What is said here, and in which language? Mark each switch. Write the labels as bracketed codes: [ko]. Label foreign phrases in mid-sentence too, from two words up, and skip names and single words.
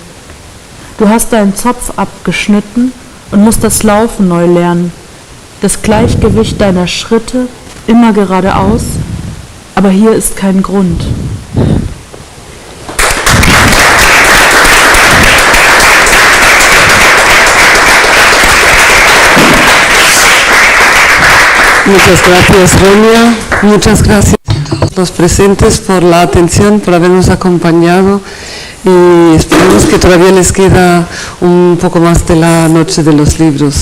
[de] Du hast deinen Zopf abgeschnitten und musst das Laufen neu lernen, das Gleichgewicht deiner Schritte immer geradeaus, aber hier ist kein Grund. [es] Muchas gracias, Roña. Muchas gracias a los presentes por la atención, por habernos acompañado y esperamos que todavía les queda un poco más de la noche de los libros.